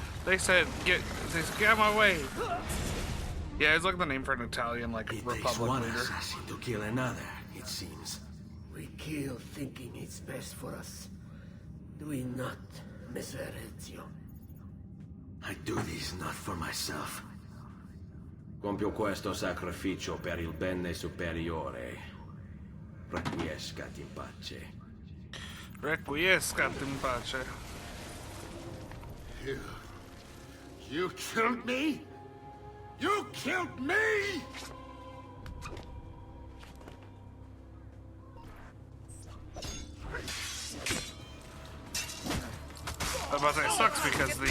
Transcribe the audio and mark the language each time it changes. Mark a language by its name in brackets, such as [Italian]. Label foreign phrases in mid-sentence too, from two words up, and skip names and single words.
[English] They said, get out of my way. Yeah, it's like the name for an Italian, like, It takes Republic one leader. assassin to kill another, it seems. We kill thinking it's best for us. Do we not, Messer Ezio? I do this not for myself. [Italian] Compio questo sacrificio per il bene superiore. [Latin] Requiescat in pace. Requiescat in pace. [English] You killed me? You killed me? I was about to say, it sucks because